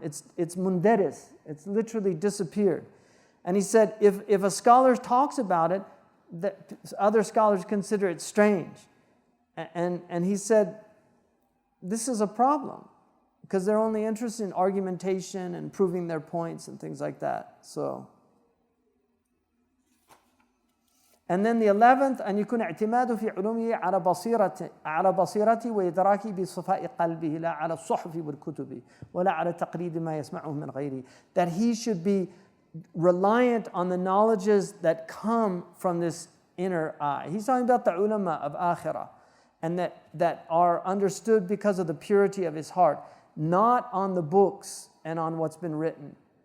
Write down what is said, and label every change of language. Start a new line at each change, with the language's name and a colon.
English: It's mundaris. It's literally disappeared. And he said, if a scholar talks about it, that other scholars consider it strange. And he said, this is a problem, because they're only interested in argumentation and proving their points and things like that. So, and then the 11th,
Arabic: أن يكون اعتماده في علومه على بصيرته وإدراكه بصفاء قلبه لا على الصحف والكتب ولا على تقليد ما يسمعه من غيره.
English: That he should be reliant on the knowledges that come from this inner eye. He's talking about the ulama of akhirah, and that are understood because of the purity of his heart, not on the books and on what's been written.